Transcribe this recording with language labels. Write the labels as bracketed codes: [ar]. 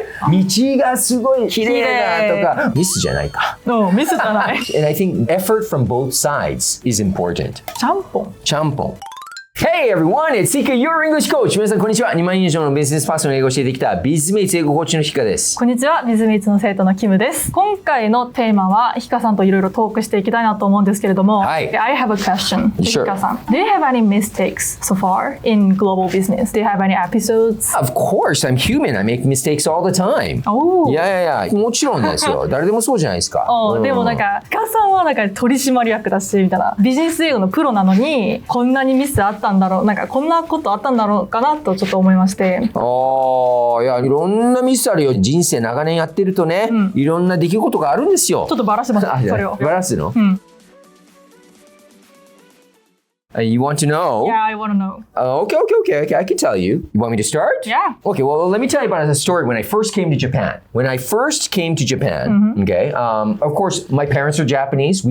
[ja] 道がすごい綺麗だとか、ミスじゃないか。ミスじゃない。 [en] And I think effort from both sides is important. [ja] ちゃんぽん。ちゃんぽん。 [en] Hey everyone, it's Hika, your English coach. [ja] 皆さんこんにちは。 2万人以上のビジネスパーソンの英語を教えてきた Bizmates 英語コーチのHikaです。こんにちは、Bizmates の生徒のキムです。今回のテーマはHikaさんといろいろトークしていきたいなと思うんですけれども、はい。 [en] I have a question. Sure. Hika さん、Do you have any mistakes so far in global business? Do you have any episodes? Of course, I'm human. I make mistakes all the time. Oh. [ja] いやもちろんですよ。誰でもそうじゃないですか。でもなんかHikaさんはなんか取締役だしみたいな、ビジネス英語のプロなのにこんなにミスあったんだろう、なんかこんなことあったんだろうかなとちょっと思いまして。いや、いろんなミスあるよ。人生長年やってるとね、いろんな出来事があるんですよ。ちょっとバラします。それを。バラすの？ [en] You want to know? Yeah, I want to know. Okay. I can tell you. You want me to start? Yeah. Okay, well, let me tell you about a story when I first came to Japan. When I first came to Japan, okay, of course, my parents are Japanese.